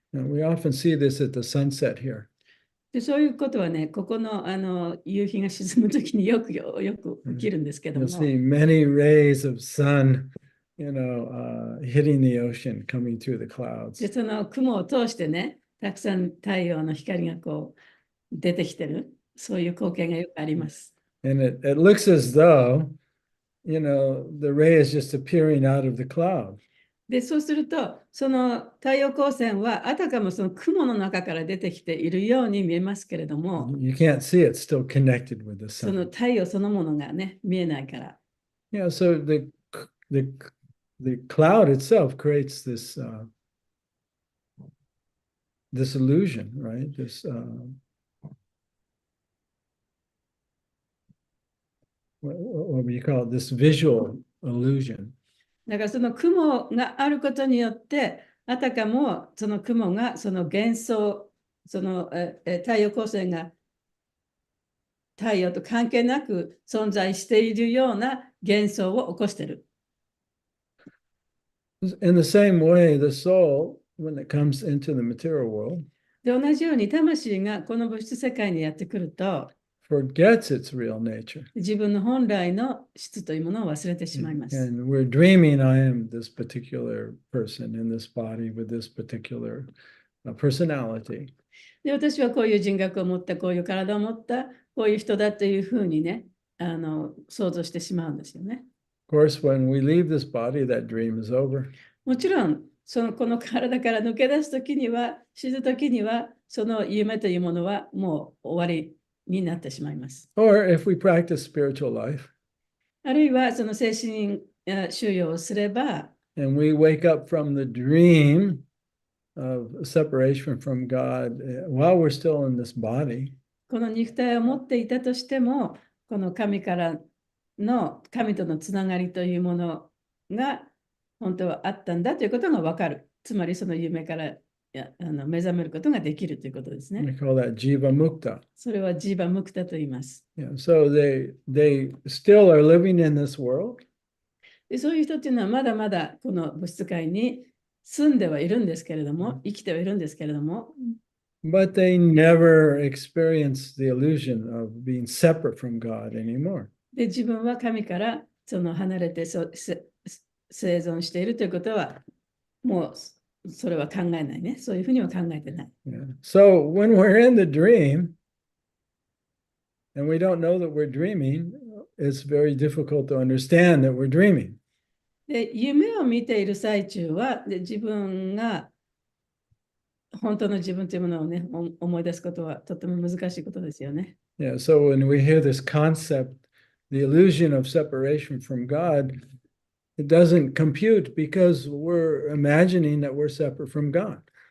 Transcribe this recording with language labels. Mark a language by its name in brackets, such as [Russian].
[English] we often see this at the sunset here. [Japanese] でそういうことはね、ここの、夕日が沈む時によく起きるんですけど [English] You'll [Japanese] も、 [English] see many rays of sun, hitting the ocean, coming through the [Japanese] で [English] clouds. [Japanese] その雲を通してね、たくさん太陽の光がこう出てきてる、そういう光景がよくあります。 [English] And it looks as though, the ray is just appearing out of the cloud. [Japanese] で、そうすると、その太陽光線はあたかもその雲の中から出てきているように見えますけれども、 [English] You can't see it, still connected with the [Japanese] その [English] sun. [Japanese] 太陽そのものがね、見えないから。 [English] Yeah, so the cloud itself creates this this illusion, right? This what do you call it? This visual illusion. [Japanese] だからその雲があることによって、あたかもその雲がその幻想、その太陽光線が太陽と関係なく存在しているような幻想を起こしている。 [English] In the same way, the soul, when it comes into the material world, [Japanese] で、同じように魂がこの物質世界にやってくると、 [English] forgets its real nature. [Japanese] 自分の本来の質というものを忘れてしまいます。 [English] And we're dreaming, I am this particular person in this body with this particular personality. [Japanese] で、私はこういう人格を持った、こういう体を持った、こういう人だというふうにね、想像してしまうんですよね。 [English] Of course, when we leave this body, that dream is over. [Japanese] もちろん、この体から抜け出すときには、死ぬときには、その夢というものはもう終わりになってしまいます。 [English] Or if we practice spiritual life [Japanese] あるいは、その精神修養をすれば、 [English] and we wake up from the dream of separation from God while we're still in this body, [Japanese] この肉体を持っていたとしても、この神とのつながりというものが本当はあったんだということが分かる。つまりその夢から目覚めることができるということですね。 [English] we call that jiva mukta. [Japanese] それはジーバムクタと言います。 [English] Yeah, so they still are living in this world, [Japanese] でそういう人っていうのはまだまだこの物質界に住んではいるんですけれども、生きてはいるんですけれども、 [English] but they never experience the illusion of being separate from God anymore. [Japanese] で自分は神からその離れて生存しているということはもうそれは考えないね。そういうふうには考えてない。 [English] Yeah. So when we're in the dream and we don't know that we're dreaming, it's very difficult to understand that we're dreaming. [Japanese] で、夢を見ている最中は、自分が本当の自分というものをね、思い出すことはとても難しいことですよね。 [English] Yeah, so when we hear this concept, the illusion of separation from God, it doesn't compute because we're imagining that we're separate from God.